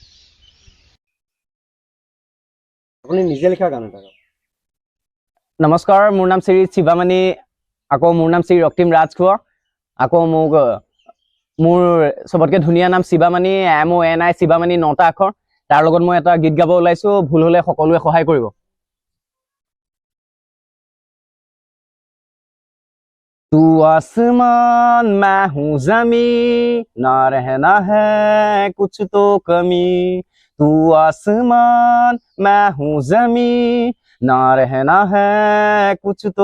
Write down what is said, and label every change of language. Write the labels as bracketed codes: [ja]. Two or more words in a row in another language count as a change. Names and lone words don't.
[as] আপুনি নিজে লিখা গান এটা নমস্কাৰ মোৰ নাম শ্ৰী শিৱামণি আকৌ মোৰ নাম শ্ৰী ৰক্তিম ৰাজখোৱা আকৌ মোৰ চবতকৈ ধুনীয়া নাম শিৱামণি MONI শিৱামণি 9টা আখৰ তাৰ লগত মই এটা গীত গাব ওলাইছোঁ ভুল হ'লে সকলোৱে সহায় কৰিব [hi] तू आसमान मैं हूँ ज़मीन ना रहना है कुछ तो कमी तू आसमान मैं हूँ ज़मीन ना रहना है कुछ तो